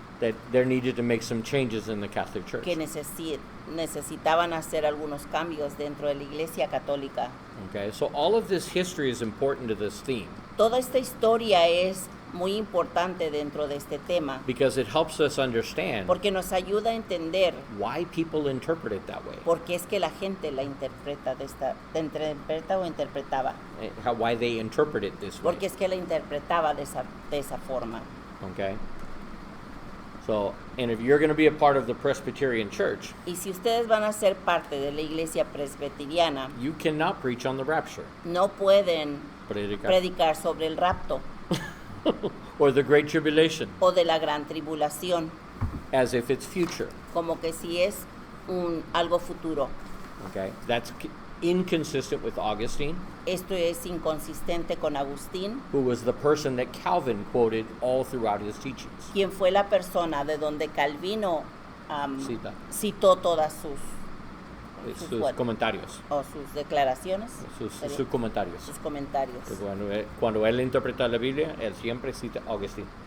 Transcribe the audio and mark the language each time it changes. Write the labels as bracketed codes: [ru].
[en] that there needed to make some changes in the Catholic Church. [es] que necesitaban hacer algunos cambios dentro de la Iglesia Católica. [en] Okay, so all of this history is important to this theme [es] Toda esta historia es muy importante dentro de este tema, [en] because it helps us understand [es] porque nos ayuda a entender [en] why people interpret it that way, [es] por qué es que la gente la interpreta interpreta o interpretaba, [en] why they interpret it this way. [es] porque es que la interpretaba de esa forma. [en] Okay, so and if you're going to be a part of the Presbyterian Church, [es] Y si ustedes van a ser parte de la Iglesia Presbiteriana, [en] you cannot preach on the rapture, [es] no pueden predicar, predicar sobre el rapto [en] or the Great Tribulation, [es] o de la gran tribulación, [en] as if it's future. [es] como que si es algo futuro. [en] Okay, that's inconsistent with Augustine, [es] Esto es inconsistente con Agustín, [en] who was the person that Calvin quoted all throughout his teachings. [es] quien fue la persona de donde Calvino Cita. citó todas sus Sus comentarios, declaraciones, sus comentarios. sus comentarios. Que cuando él interpreta la Biblia, él siempre cita a Agustín.